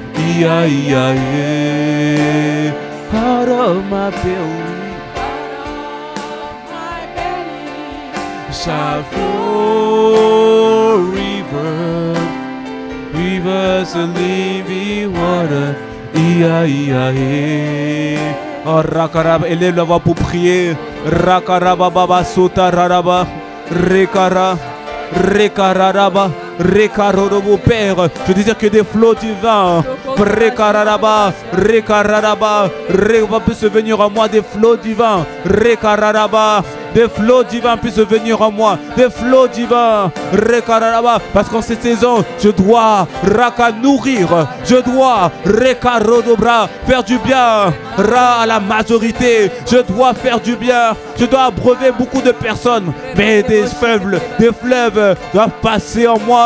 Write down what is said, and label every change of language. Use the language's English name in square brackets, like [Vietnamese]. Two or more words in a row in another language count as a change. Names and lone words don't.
[English] Out of my belly shall flow rivers, rivers of living water. [French] Oh, Rakaraba, élève la voix pour prier. Rakaraba baba sota raraba, rekara, rekararaba. Rekarorobo Père, je désire que des flots divins, Rekararaba, Rekararaba, puissent venir en moi, des flots divins, Rekararaba, des flots divins puissent venir en moi, des flots divins, Rekararaba, parce qu'en cette saison, je dois Raka nourrir, je dois Rekarodobra faire du bien, à la majorité, je dois faire du bien, je dois abreuver beaucoup de personnes, mais des fleuves doivent passer en moi.